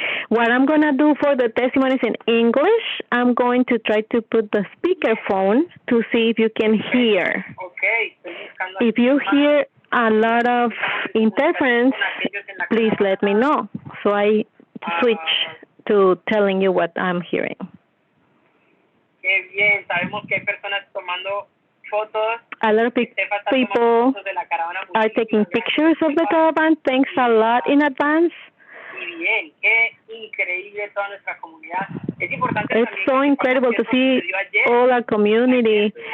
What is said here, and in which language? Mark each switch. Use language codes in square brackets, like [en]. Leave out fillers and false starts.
[en] What I'm going to do for the testimonies in English, I'm going to try to put the speakerphone to see if you can hear. Okay. If you hear a lot of interference, please let me know. So I switch to telling you what I'm hearing. [es] Qué bien, sabemos que hay personas tomando fotos. [en] A lot of people are taking pictures of the Caravan. Thanks a lot in advance. [es] Y bien, qué increíble toda nuestra comunidad. Es importante. [en] It's so incredible to see all our community.